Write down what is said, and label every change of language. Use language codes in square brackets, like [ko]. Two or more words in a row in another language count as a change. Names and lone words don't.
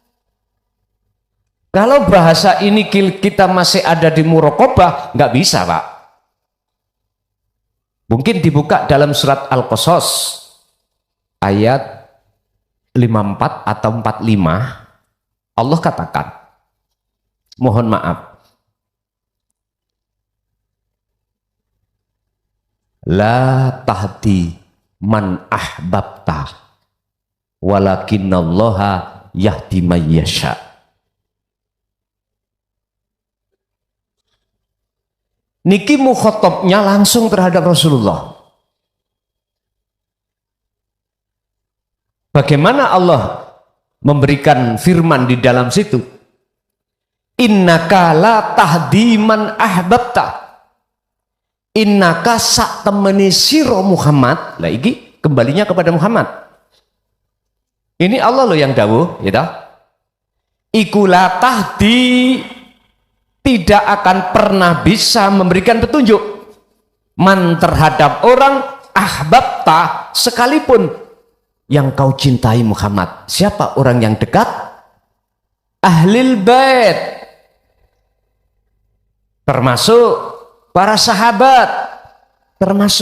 [id] Kalau bahasa ini kita masih ada di muraqabah, nggak bisa, Pak. Mungkin dibuka dalam surat Al-Qasas ayat 54 atau 45. Allah katakan, mohon maaf, [ar] لا تهدي من أحببت ولكن الله يهدي من يشاء. [id] Niki mukhatabnya langsung terhadap Rasulullah. Bagaimana Allah memberikan firman di dalam situ? [ar] إنك لا تهدي من أحببت. [jv] Innaka sak temeni sira Muhammad. [id] Lah iki kembalinya kepada Muhammad. Ini Allah loh yang dawuh, ya. [ar] Iku لا تهدي, [id] tidak akan pernah bisa memberikan petunjuk man terhadap orang ahbabta, sekalipun yang kau cintai Muhammad. Siapa orang yang dekat? Ahlil bait, termasuk para sahabat, termasuk.